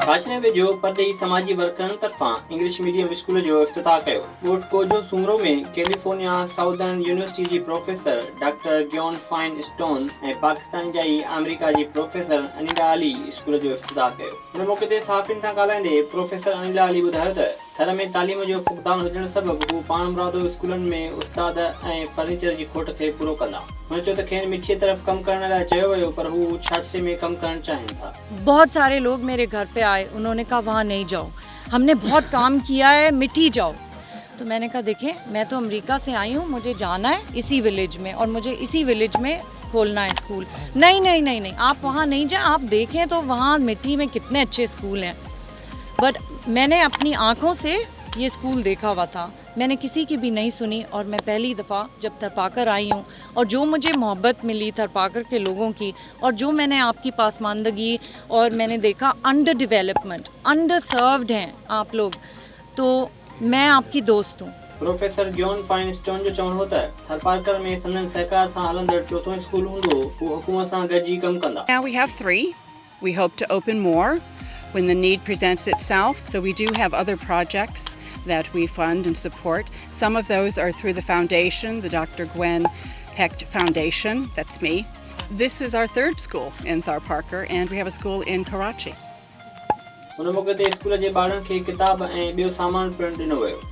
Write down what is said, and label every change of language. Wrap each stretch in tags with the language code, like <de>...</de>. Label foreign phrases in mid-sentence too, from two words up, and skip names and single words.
<sd>छाछरे वेझो परदेही समाजी वर्करनि तरफ़ां</sd> <en>English medium</en> <sd>स्कूल जो इफ्तिताह कयो। ॻोठ कोजो सूमरो में कैलिफोर्निया साउदर्न यूनिवर्सिटी जी प्रोफेसर डॉक्टर ग्योन फाइन स्टोन ऐं पाकिस्तान जा ई अमेरिका जी प्रोफेसर अनिला अली स्कूल जो इफ्तिताह कयो। हिन मौक़े ते सहाफ़ियुनि सां ॻाल्हाईंदे प्रोफेसर अनिला अली ॿुधायो त थर में तालीम जो फुक़दान हुजण सबबि हू पाण मुरादो स्कूलनि में उस्ताद ऐं फर्नीचर जी खोट खे पूरो कंदा। हुन चयो त खेनि मिठीअ तरफ़ कमु करण लाइ चयो वियो पर हू छाछरे में कमु करणु चाहिनि था।</sd> <ur>بہت سارے لوگ میرے گھر پہ آئے، انہوں نے کہا وہاں نہیں جاؤ، ہم نے بہت کام کیا ہے، مٹی جاؤ. تو میں نے کہا دیکھیں، میں تو امریکہ سے آئی ہوں، مجھے جانا ہے اسی ولیج میں اور مجھے اسی ولیج میں کھولنا ہے اسکول. نہیں نہیں نہیں نہیں، آپ وہاں نہیں جائیں، آپ دیکھیں تو وہاں مٹی میں کتنے اچھے اسکول ہیں. بٹ میں نے اپنی آنکھوں سے یہ اسکول دیکھا ہوا تھا، میں نے کسی کی بھی نہیں سنی اور میں پہلی دفعہ جب تھرپاکر آئی ہوں اور جو مجھے محبت ملی تھرپاکر کے لوگوں کی اور جو میں نے آپ کی پسماندگی اور میں نے دیکھا</ur> <en>under development, under served</en> <ur>ہیں آپ لوگ، تو میں آپ کی دوست ہوں.</ur> <sd>प्रोफेसर ग्योन फाइन स्टोन जो चवणु हो त थरपारकर में संदन सहकार सां हलंदड़ चोथों स्कूल हूंदो, हू हुकूमत सां गॾिजी कमु कंदा।</sd> <en>Now we have 3. We hope to open more when the need presents itself. So we do have other projects that we fund and support. Some of those are through the foundation, the Dr. Gwen Hecht Foundation, that's me. This is our 3rd school in Tharparkar and we have a school in Karachi.</en> <sd>हुन मौक़े ते स्कूल जे ॿारनि खे किताब ऐं ॿियो सामान पिणु ॾिनो वियो।</sd>